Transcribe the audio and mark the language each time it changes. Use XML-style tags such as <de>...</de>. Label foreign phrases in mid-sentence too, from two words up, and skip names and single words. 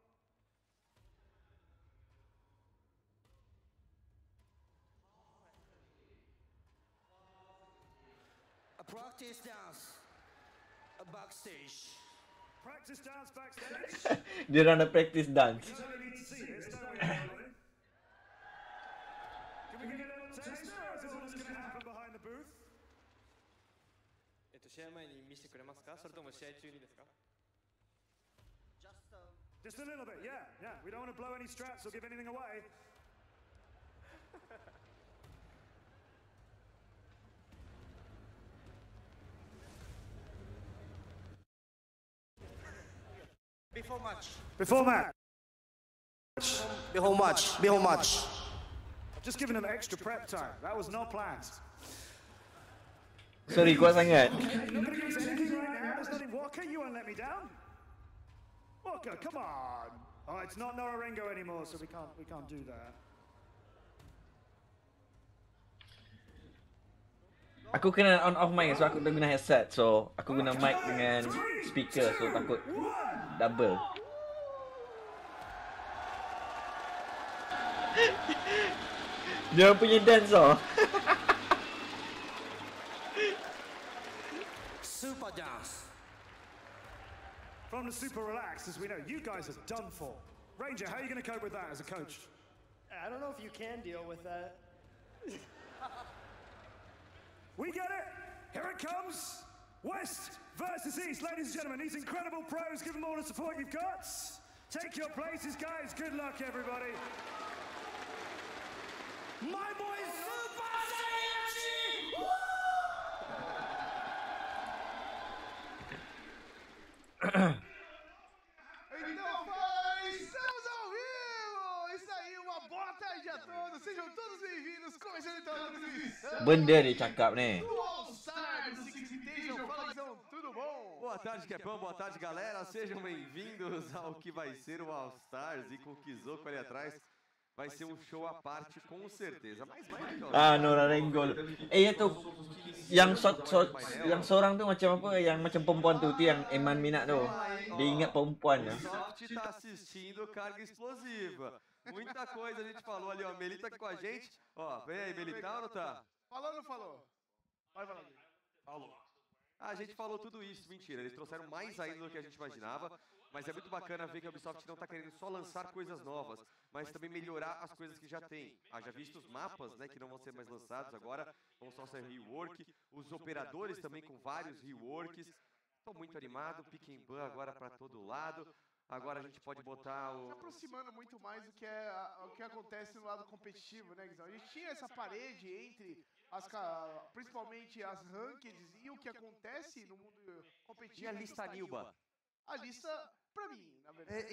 <en>A practice dance backstage. Practice dance backstage? Dia run a practice dance. We only need to see this, don't we, Colin? Can we get a little taste, or is it all just going to happen behind the booth?</en> <ja>試合前に見せてくれますか？それとも試合中にですか？</ja> <en>Just a little bit, yeah. We don't want to blow any straps or give anything away. Before match. Before match. Before match. Before match. I've just given him extra prep time. That was not planned. Sorry,</en> <ms>kuat sangat.</ms> <en>Nobody gets anything right now. There's nothing. Walker, you won't let me down. Walker, come on. Oh, it's not Nora Rengo anymore, so we can't do that.</en> <ms>Aku kena</ms> <en>on off mic,</en> <ms>so aku dah guna headset, so aku guna mic dengan speaker, so takut double. Dia punya dance oh.</ms> <en>Super dance. From the super relaxed, as we know, you guys are done for. Ranger, how are you going to cope with that as a coach? I don't know if you can deal with that. We get it. Here it comes. West versus East. Ladies and gentlemen, these incredible pros, give them all the support you've got. Take your places, guys. Good luck, everybody. My boy Super Saiyan!</en> <pt>Então fala, estamos ao vivo! Isso aí, uma boa tarde a todos, sejam todos bem-vindos, começando então a transmissão.</pt> <ms>Benda dia cakap ni.</ms> <pt>Do All Stars, do Six Invitation, fala Guizão, tudo bom? Boa tarde, Kepão, boa tarde, galera, sejam bem-vindos ao que vai ser o All Stars e com o Kizoko ali atrás. Vai ser um show à parte, com certeza. Mas vai,</pt> <ms>Ah, Nora Rengo. Itu yang yang seorang tu macam apa? Yang macam perempuan tu yang Eman minat tu. Dia ingat perempuan tu.</ms> <pt>Soft tá assistindo Carga Explosiva. Muita coisa a gente falou ali, ó. Meli tá aqui com a gente. Ó, vem aí, Meli, tá ou não tá? Falou ou não falou? Vai falar. Falou. A gente falou tudo isso, mentira. Eles trouxeram mais ainda do que a gente imaginava. Mas é muito bacana ver que a Ubisoft não está querendo só lançar coisas novas, mas também melhorar as coisas que já tem. Já visto os mapas, né, que não vão ser mais lançados agora, vão só ser rework. Os operadores também com vários reworks. Estou muito animado,</pt> <en>pick and ban</en> <pt>agora para todo lado. Agora a gente pode botar o... Se aproximando muito mais do que o que acontece no lado competitivo, né, Guizão? A gente tinha essa parede entre principalmente as rankeds e o que acontece no mundo competitivo. E a lista Nilba? A lista, pra mim, na verdade.</pt>